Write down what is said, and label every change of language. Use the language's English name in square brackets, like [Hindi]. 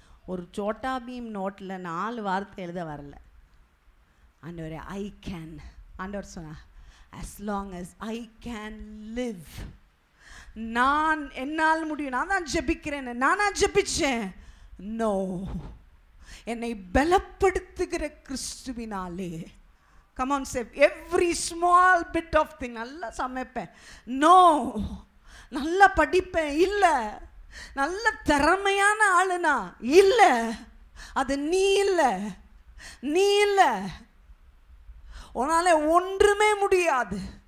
[Tamil] ஒரு சோட்டா பீம் நோட்டில் 4 வார்த்தை எழுத வரல. ஆண்டவரே ஐ கேன், ஆண்டவர் சொன்னா [English] as long as I can live, [Tamil] நான் என்னால் முடியும், நான் தான் ஜெபிக்கிறேன், நானா ஜெபிச்சேன். நோ, என்னை பலப்படுத்துகிற கிறிஸ்துவினாலே. [English] come on say every small bit of thing. [Tamil] நல்லா சமைப்பேன், நோ, நல்லா படிப்பேன், இல்லை, நல்ல திறமையான ஆளுனா இல்லை, அது நீ இல்லை, நீ இல்லை, உன்னால ஒன்றுமே முடியாது.